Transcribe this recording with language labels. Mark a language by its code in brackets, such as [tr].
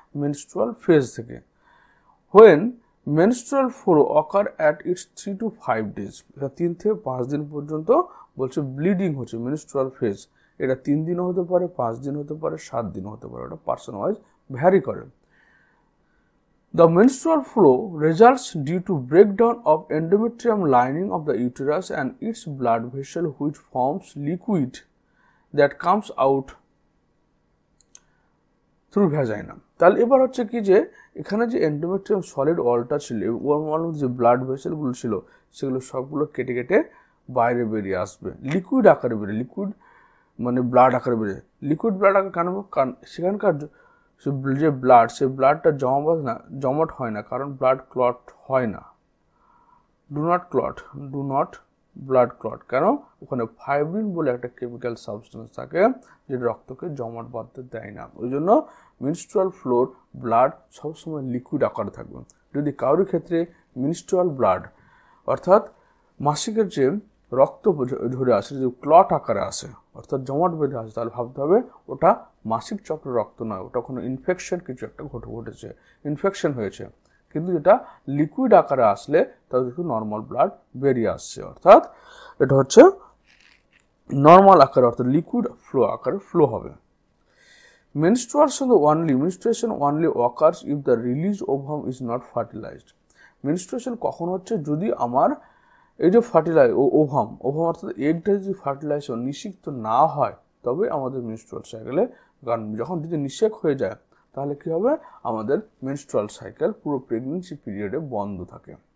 [en] menstrual phase থেকে। When menstrual flow occur at its 3 to 5 days, [bn] 3 থেকে 5 দিন পর্যন্ত বলছে ব্লিডিং হচ্ছে [en] menstrual phase। [bn] এটা 3 দিনও হতে পারে, 5 দিন হতে পারে, 7 দিনও হতে পারে, ওটা পার্সন ওয়াইজ ভ্যারি করে। [en] The menstrual flow results due to breakdown of endometrium lining of the uterus and its blood vessel, which forms liquid that comes out through vagina. [bn] তাহলে এবার হচ্ছে কি যে এখানে যে এন্ডোমেট্রিয়াম সলিড ওয়ালটা ছিল, ওর মধ্যে যে ব্লাড ভেসেলগুলো ছিল সেগুলো সবগুলো কেটে কেটে বাইরে বেরিয়ে আসবে, লিকুইড আকারে বেরিয়ে, লিকুইড মানে ব্লাড আকারে বেরিয়ে। লিকুইড ব্লাড আকারে কারণ সেখানকার যে ব্লাড, সেই ব্লাডটা জমাট হয় না, কারণ ব্লাড ক্লট হয় না, [en] Do not blood clot. [bn] কেন? ওখানে ফাইব্রিন বলে একটা কেমিক্যাল সাবস্টেন্স থাকে যেটা রক্তকে জমাট বাঁধতে দেয় না। ওই জন্য মেনস্ট্রুয়াল ফ্লোর ব্লাড সবসময় লিকুইড আকারে থাকবে। যদি কারোর ক্ষেত্রে মেনস্ট্রুয়াল ব্লাড অর্থাৎ মাসিকের যে রক্ত ঝরে আসে, যদি ক্লট আকারে আসে অর্থাৎ জমাট বেঁধে আসে, তাহলে ভাবতে হবে ওটা মাসিক চক্রের রক্ত নয়, ওটা কোনো ইনফেকশন কিছু একটা ঘটেছে, ইনফেকশন হয়েছে। কিন্তু যেটা লিকুইড আকারে আসলে তাহলে একটু নর্মাল ব্লাড বেরিয়ে আসছে, অর্থাৎ এটা হচ্ছে নর্মাল আকারে, অর্থাৎ লিকুইড ফ্লো আকারে ফ্লো হবে। [en] Menstruation only occurs if the released ovum is not fertilized. [bn] Menstruation কখন হচ্ছে? যদি আমার এই যে ওভাম অর্থাৎ এগটা যদি ফার্টিলাইজেশন নিষিক্ত না হয় তবে আমাদের মেনস্ট্রুয়াল সাইকেলে, কারণ যখন যদি নিষেক হয়ে যায় তাহলে কি হবে? আমাদের মেনস্ট্রুয়াল সাইকেল পুরো প্রেগনেন্সি পিরিয়ডে বন্ধ থাকে।